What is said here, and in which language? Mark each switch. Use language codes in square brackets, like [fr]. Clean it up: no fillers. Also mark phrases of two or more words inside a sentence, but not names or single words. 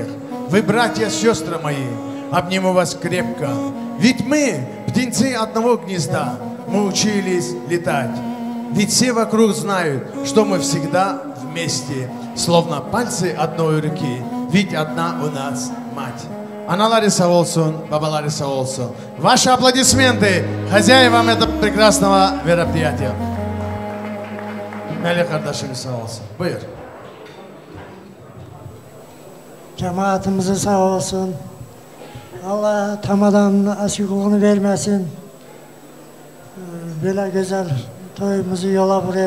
[ru] Вы, братья, сестры мои, обниму вас крепко. Ведь мы, птенцы одного гнезда, мы учились летать. Ведь все вокруг знают, что мы всегда вместе, словно пальцы одной руки, ведь одна у нас мать. [tr] Аналары сağ olsun, babaları sağ olsun. [ru] Ваши аплодисменты хозяевам этого прекрасного мероприятия. [tr] Melik kardeşimiz sağ olsun. Buyur. Cemaatimizi sağ olsun. Allah tamadan aşıklığını vermesin. Böyle güzel toyumuzu yola vurar.